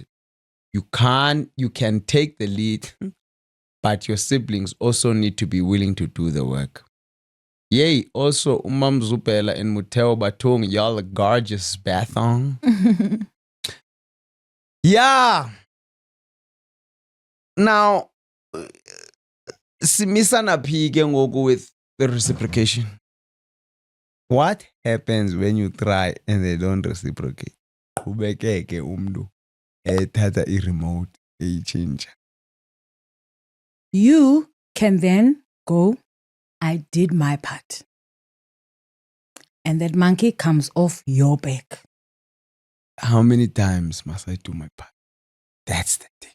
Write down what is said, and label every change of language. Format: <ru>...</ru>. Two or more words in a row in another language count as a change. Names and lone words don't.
<en>You can take the lead, but your siblings also need to be willing to do the work. Yay, also uMamZubela and Muteo Batung, y'all are gorgeous, Bathong. Yeah. Now,</en> <xh>simisana phi ke ngoku</xh> <en>with the reciprocation. What happens when you try and they don't reciprocate?</en> <xh>Qhubekeke umntu ethatha i-remote eyitshintsha.</xh> <en>You can then go, I did my part. And that monkey comes off your back. How many times must I do my part? That's the thing.</en>